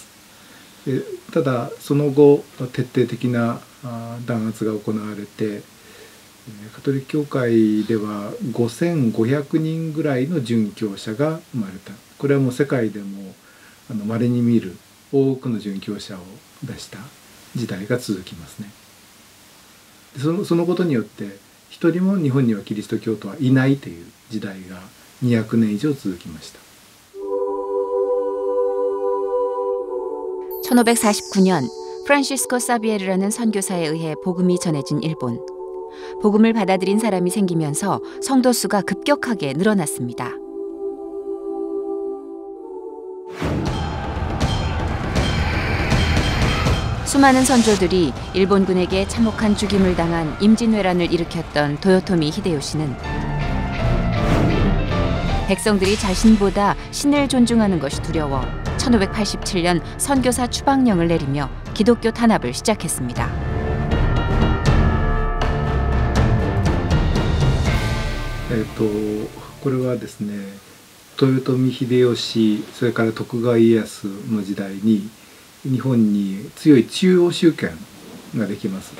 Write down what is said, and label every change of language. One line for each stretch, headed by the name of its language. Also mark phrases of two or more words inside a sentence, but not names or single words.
Japanese: ただその後徹底的な弾圧が行われて、カトリック教会では5500人ぐらいの殉教者が生まれた。これはもう世界でも稀に見る多くの殉教者を出した時代が続きますね。そのことによって一人も日本にはキリスト教徒はいないという時代が200年以上続きました。
Korean: (1549년) 프란시스코 사비에르라는 선교사에 의해 복음이 전해진 일본. 복음을 받아들인 사람이 생기면서 성도 수가 급격하게 늘어났습니다. 수많은 선조들이 일본군에게 참혹한 죽임을 당한 임진왜란을 일으켰던 도요토미 히데요시는 백성들이 자신보다 신을 존중하는 것이 두려워 1587년 선교사 추방령을 내리며 기독교 탄압을 시작했습니다.
Japanese: これはですね、豊臣秀吉、それから徳川家康の時代に日本に強い中央集権ができます。